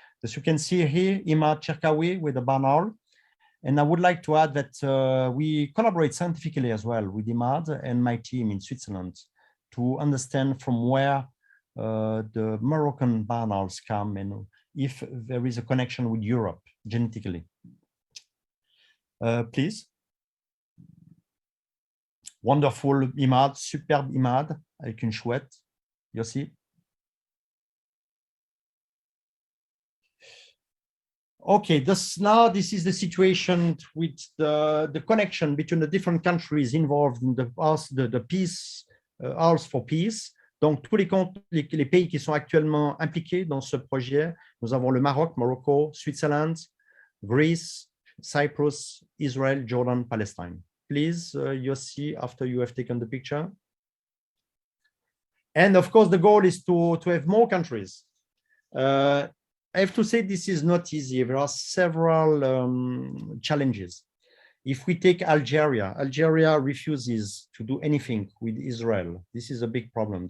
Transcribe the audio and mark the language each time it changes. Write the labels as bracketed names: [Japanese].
[English] As you can see here, Imad Cherkaoui with the barn owl. And I would like to add that we collaborate scientifically as well with Imad and my team in Switzerland to understand from where the Moroccan barn owls come and if there is a connection with Europe genetically. Please. [French] Wonderful Imad, superbe Imad avec une chouette. [English] Yossi. Okay, this is the situation with the connection between the different countries involved in the peace, Hours for Peace. [French] Donc, tous les pays qui sont actuellement impliqués dans ce projet, nous avons le Maroc, Morocco, Switzerland, Greece, Cyprus, Israel, Jordan, Palestine. [English] Please, Yossi, after you have taken the picture. And of course, the goal is to have more countries. I have to say this is not easy. There are several challenges. If we take Algeria, Algeria refuses to do anything with Israel. This is a big problem.